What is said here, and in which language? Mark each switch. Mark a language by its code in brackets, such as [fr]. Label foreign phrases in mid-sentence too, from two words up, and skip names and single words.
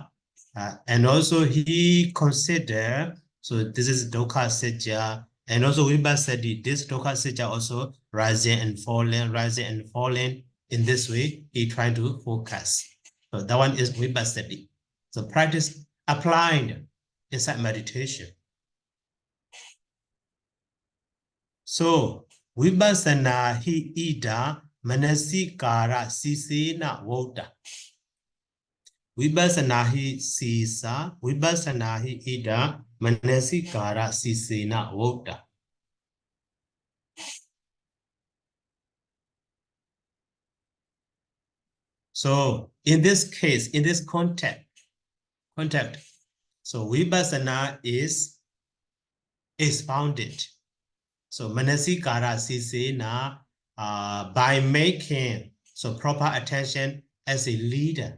[en] And also he consider, so this is [pi] Dokha Satya, [en] and also Vipasati, this [pi] Dokha Satya [en] also rising and falling. In this way, he trying to focus. So that one is Vipasati. So practice applying inside meditation. [pi] So Vipassana hi ida manasikara sisena voda. Vipassana hi sisa, Vipassana hi ida manasikara sisena voda. [en] So in this case, in this context, so Vipassana is expounded. So [pi] manasikara sisena [en] by making so proper attention as a leader.